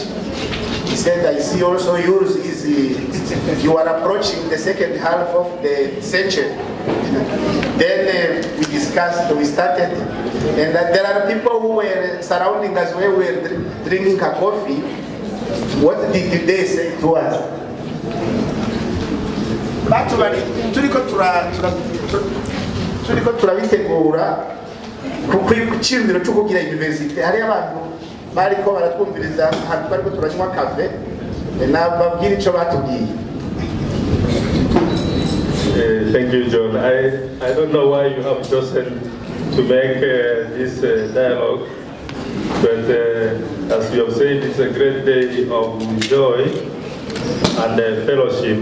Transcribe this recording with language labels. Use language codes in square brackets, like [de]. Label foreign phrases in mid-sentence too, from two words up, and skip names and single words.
[en] He said, I see also yours is, you are approaching the second half of the century. Then we discussed, we started, and there are people who were surrounding us where we were drinking a coffee. What did they say to us? [rn] Turiko turabitegura kuko icyumviro cyo kugira university hari abantu bariko baratwumviriza hantu bariko turanywa cafe nababwira ico batubwiye. [en] Thank you, John. I don't know why you have chosen to make this dialogue, but as you have said, it's a great day of joy and fellowship.